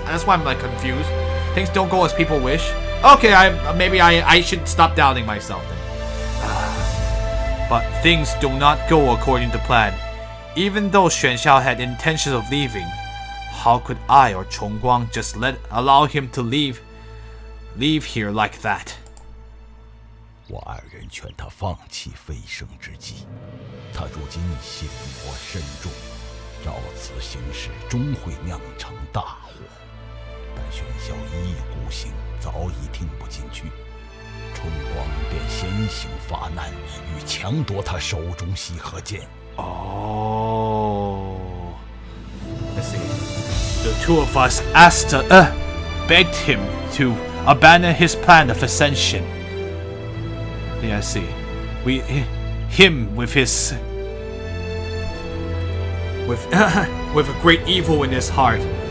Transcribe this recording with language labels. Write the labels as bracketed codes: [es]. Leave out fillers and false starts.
[en] That's why I'm like confused. Things don't go as people wish. Okay, maybe I should stop doubting myself then. But things do not go according to plan. Even though Xuan Xiao had intentions of leaving, how could I or Chongguang just allow him to leave here like that? [zh] 我二人劝他放弃飞升之计，他如今心魔深重，照此行事终会酿成大祸。但玄霄一意孤行，早已听不进去，重光便先行发难，欲强夺他手中西河剑。 [en] Oh, let's see. The two of us begged him to abandon his plan of ascension. Yeah, I see. Him with his with a great evil in his heart.